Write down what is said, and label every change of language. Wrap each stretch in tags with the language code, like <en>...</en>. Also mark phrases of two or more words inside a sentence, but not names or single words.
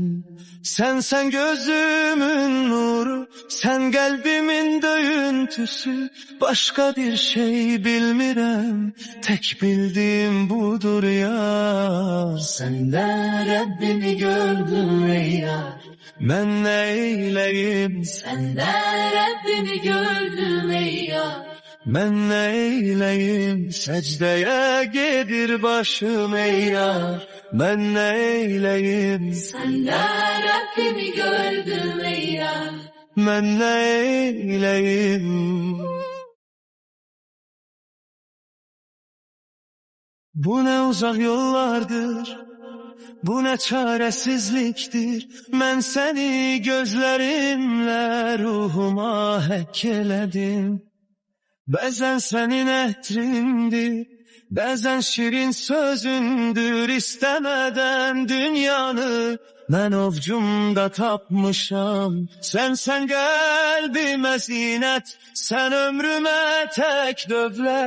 <tr>Sen gözümün nuru, sen kalbimin döyüntüsü, başka bir şey bilmirəm, tek bildiğim budur yar. Sende Rabbimi gördüm ey yar.</tr> <az>Mən nə eyləyim,</az> <tr>Sende Rabbimi gördüm ey yar.</tr> <az>mən nə eyləyim, səcdəyə gedir başım ey yar. Mən nə eyləyim,</az> <tr>Sende Rabbimi gördüm ey yar.</tr> <az>mən nə eyləyim.</az> <tr>Bu ne uzak yollardır, bu ne çaresizliktir. Ben seni gözlerimle ruhuma hek eledim.</tr> <az>Bəzən sənin ətrindir, bəzən şirin sözündür. İstəmədən dünyanı mən ovcumda tapmışam. Sen qəlbimə zinət, sen ömrümə tək dövlət.</az>